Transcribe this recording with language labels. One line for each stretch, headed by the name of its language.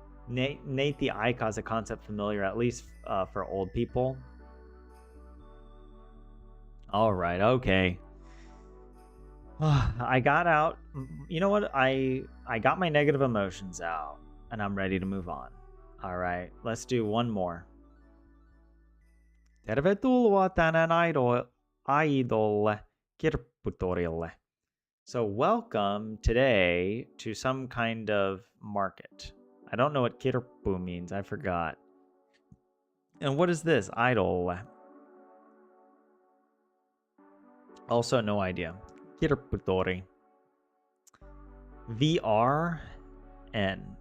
English: Nathie Aika is a concept familiar, at least for old people. All right, okay. I got out. You know what? I got my negative emotions out, and I'm ready to move on. All right, let's do one more.
Finnish: Tervetuloa tänään aidolle kirpputorille.
English: So welcome today to some kind of market. I don't know what kirppu means. I forgot. And what is this? Idol. Also no idea. Kirpputori. VRN.